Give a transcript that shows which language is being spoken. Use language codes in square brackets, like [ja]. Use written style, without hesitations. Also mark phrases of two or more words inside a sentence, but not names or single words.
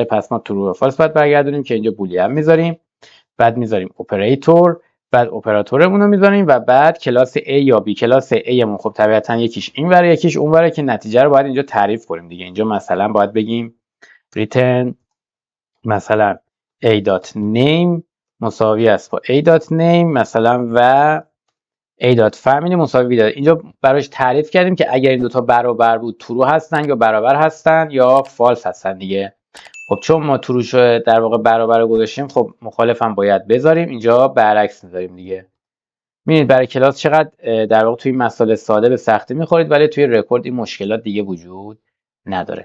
[fa] پس ما ترو یا فالس باید برگردونیم که اینجا بولیان میذاریم، بعد میذاریم اپراتور، بعد اپراتورمون رو میذاریم و بعد کلاس A یا B. کلاس A مون خب طبیعتا یکیش این ور یکیش اون ور که نتیجه رو باید اینجا تعریف کنیم دیگه. اینجا مثلا باید بگیم return مثلا a.name مساوی است با a.name مثلا و a.family مساوی داره. اینجا براش تعریف کردیم که اگر این دوتا برابر بود ترو هستن یا برابر هستن یا فالس هستن دیگه. خب چون ما تروش در واقع برابر رو گذاشتیم، خب مخالف هم باید بذاریم، اینجا برعکس میذاریم دیگه. میبینید برای کلاس چقدر در واقع توی مسائل ساده به سختی میخورید، ولی توی رکورد این مشکلات دیگه وجود نداره.